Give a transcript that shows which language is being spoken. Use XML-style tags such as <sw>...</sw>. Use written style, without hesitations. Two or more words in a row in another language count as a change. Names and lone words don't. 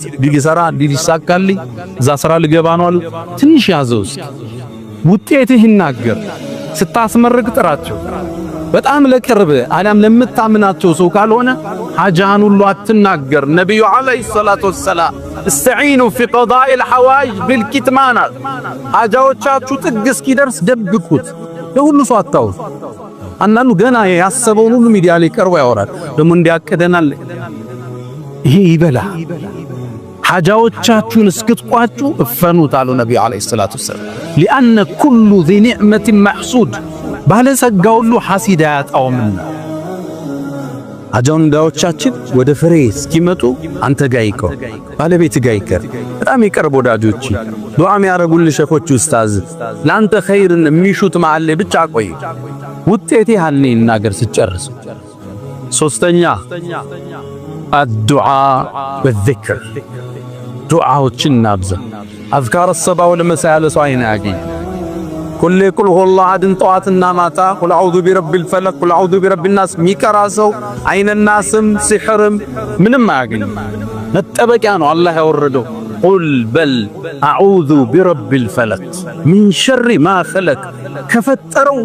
<am>እንዲህ ልሰራ፣ እንዲህ ሊሳካልኝ፣ እዛ ስራ ልገባ ነው አሉ። ትንሽ ያዘው እስኪ ውጤትህ ይናገር። ስታስመርቅ ጥራቸው። በጣም ለቅርብ አለም ለምታምናቸው ሰው ካልሆነ ሐጃን ሁሉ አትናገር። ነብዩ</am> <ar>عليه الصلاة والسلام استعينوا في قضاء الحوائج بالكتمان</ar> <am>ሐጃዎቻችሁ ጥግ እስኪደርስ ደብቁት። ለሁሉ ሰው አታውሩ። አንዳንዱ ገና ያሰበውን ሁሉ ሚዲያ ላይ ቀርቦ ያወራል። ደግሞ እንዲያቀደናል ይሄ ይበላ። ሐጃዎቻችሁን እስክትቋጩ እፈኑት አሉ ነብዩ</am> <ar>عليه الصلاة والسلام። لأن كل ذي نعمة محسود</ar> <am>ባለጸጋ ሁሉ ሐሲድ አያጣውምና አጀንዳዎቻችን ወደ ፍሬ እስኪመጡ አንተ ጋር ይቀር፣ ባለቤት ጋር ይቀር፣ በጣም ይቀርብ ወዳጆች፣ ዱዓ የሚያረጉልህ ሸኾች፣ ኡስታዝ ላንተ ኸይርን የሚሹት መዓል ብቻ ቆይ። ውጤቴ ያልኔ እናገር ስጨርስ። ሶስተኛ</am> <ar>الدعاء والذكر፣</ar> <am>ዱዓዎችን ናብዛ። አዝካር</am> <ar>الصباح والمساء</ar> <am>ያለ ሰው አይን ያገኝ። ኩል</am> <ar>قل هو الله أحد</ar> <am>ጠዋትና ማታ</am> <ar>قل أعوذ برب الفلق قل أعوذ برب الناس</ar> <am>ሚቀራ ሰው አይነናስም ሲሕርም ምንም አያገኝም። መጠበቂያ ነው አላህ ያወረደው። ቁል በል</am> <ar>أعوذ برب الفلق من شر ما خلق፣</ar> <am>ከፈጠረው</am>